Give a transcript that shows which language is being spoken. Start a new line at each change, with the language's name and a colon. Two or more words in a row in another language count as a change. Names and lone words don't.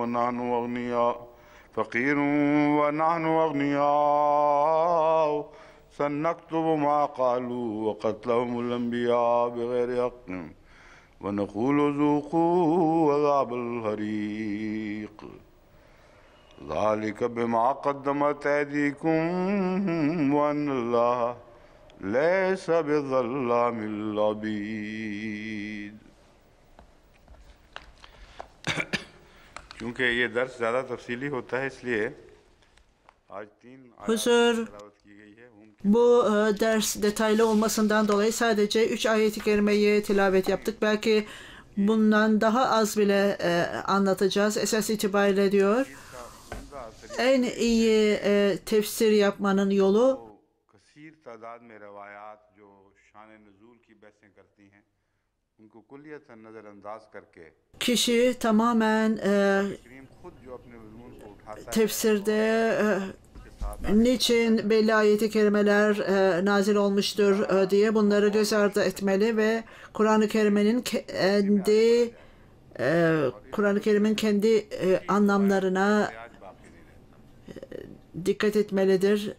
Arabic: ونحن أغنياء سنكتب ما قالوا وقتلهم الأنبياء بغير حق ونقول ذوقوا عذاب الحريق ذلك بما قدمت أيديكم وأن الله ليس بظلام للعبيد.
Urdu: کیونکہ یہ درس زیادہ تفصیلی ہوتا ہے اس لیے آج 3 Huzur, تلاوت کی گئی ہے.
Turkish: bu ders detaylı olmasından dolayı sadece 3 ayet-i kerimeyi tilavet yaptık. Belki bundan daha az bile anlatacağız. Esas itibariyle diyor, en iyi tefsir yapmanın yolu
Urdu: کثیر تعداد میں روایات جو شان نزول کی بحثیں کرتی ہیں ان کو کلیتاً نظرانداز کر کے
Turkish: kişi tamamen
Urdu: کریم خود جو اپنے مضمون کو اٹھاتا ہے
Turkish: tefsirde niçin belli ayet-i kerimeler nazil olmuştur diye bunları göz ardı etmeli ve Kur'an-ı Kerim'in kendi anlamlarına dikkat etmelidir.